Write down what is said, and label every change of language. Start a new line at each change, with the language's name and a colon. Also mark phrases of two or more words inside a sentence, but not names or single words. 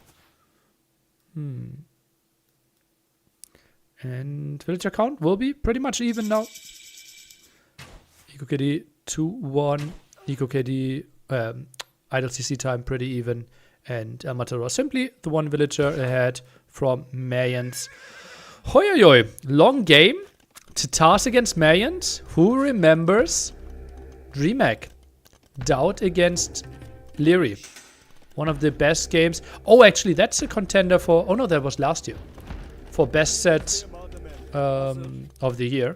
English: And villager count will be pretty much even now. EcoKD 2-1. EcoKD idle CC time pretty even. And Matador simply the one villager ahead from Mayans. Hoi hoi hoi. Long game. Tatars against Mayans. Who remembers DreamHack? Doubt against Leary. One of the best games. Oh, actually, that's a contender for... Oh, no, that was last year. For best set of the year.